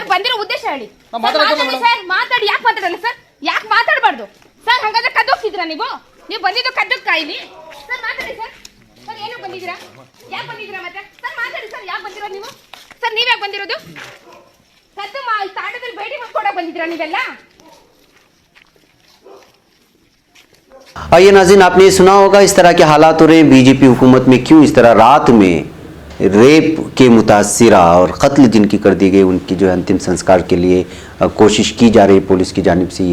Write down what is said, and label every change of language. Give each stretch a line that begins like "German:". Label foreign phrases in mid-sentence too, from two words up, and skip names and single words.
Kannada: ಬಂದಿರೋ ಉದ್ದೇಶ ಹೇಳಿ ಸರ್. ಮಾತಾಡಿ ಸರ್. ಮಾತಾಡಿ. ಯಾಕೆ ಮಾತಾಡಲ್ಲ ಸರ್? ಯಾಕೆ ಮಾತಾಡಬಾರ್ದು ಸರ್? ಹಂಗಾದ್ರೆ ಕದ್ದೋಗ್ತಿದ್ದೀರಾ ನೀವು? ನೀವು ಬಂದಿದ್ದು ಕದ್ದಕ್ಕೆ ಕಾಯಿಲಿ ಸರ್. ಮಾತಾಡಿ ಸರ್. ಸರ್ ಏನು ಬಂದಿದ್ದೀರಾ? ಯಾಕೆ ಬಂದಿದ್ದೀರಾ ಮತ್ತೆ? ಸರ್ ಮಾತಾಡಿ ಸರ್. ಯಾಕೆ ಬಂದಿರೋದು ನೀವು? ಸರ್ ನೀವ್ ಯಾಕೆ ಬಂದಿರೋದು? ಕದ್ದು ತಾಂಡದಲ್ಲಿ ಭೇಟಿ ಮಾಡ್ಕೊಡಕ್ ಬಂದಿದ್ದೀರಾ ನೀವೆಲ್ಲ?
Urdu: آئیے ناظرین، آپ نے یہ سنا ہوگا اس طرح کے حالات ہو رہے ہیں بی جے پی حکومت میں. کیوں اس طرح رات میں ریپ کے متاثرہ اور قتل جن کی کر دی گئی ان کی جو ہے انتم سنسکار کے لیے کوشش کی جا رہی پولیس کی جانب سے.